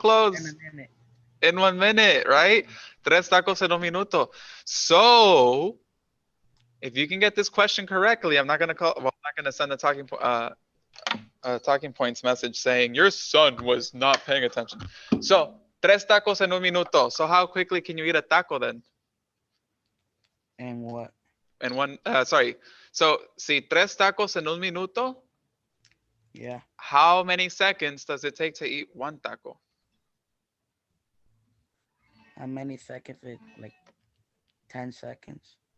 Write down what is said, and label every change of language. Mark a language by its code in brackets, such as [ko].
[en] close. minute. In 1 minute, right? [es] Tres tacos en un minuto. [en] So if you can get this question correctly, I'm not going to send a talking points message saying your son was not paying attention. [es] So, tres tacos en un minuto. [en] So, how quickly can you eat a taco then? And what? In one, sorry. [es] So, si tres tacos en un minuto, [en] Yeah. how many seconds does it take to eat one taco? How many seconds? Like 10 seconds.